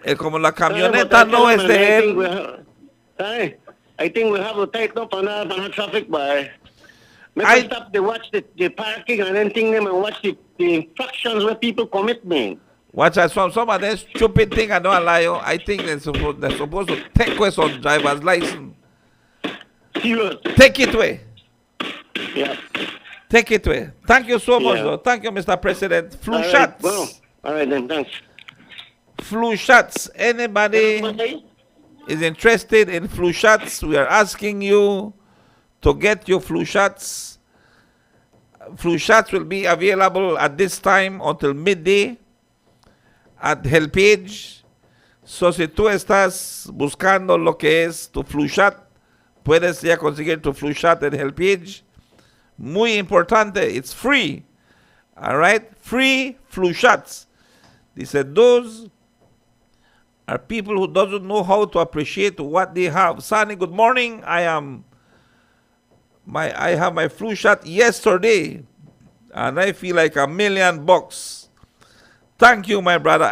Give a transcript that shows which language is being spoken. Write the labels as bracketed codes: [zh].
[es] Como la camioneta no es de él. [en] I think we have to tighten up on that traffic, by. Maybe stop to watch the parking and then think them and watch the infractions where people commit, man. Watch out, some of them stupid thing I don't allow you. I think they're supposed to take away some driver's license. Serious. Take it away. Yeah. Take it away. Thank you so much, though. Thank you, Mr. President. Flu shots. Well, all right then, thanks. Flu shots. Anybody is interested in flu shots, we are asking you to get your flu shots. Flu shots will be available at this time until midday at HelpAge. [es] So si tú estás buscando lo que es tu flu shot, puedes ya conseguir tu flu shot en HelpAge. Muy importante, [en] it's free. All right? Free flu shots. Dice, those are people who doesn't know how to appreciate what they have. Sunny, good morning. I have my flu shot yesterday, and I feel like $1,000,000. Thank you, my brother.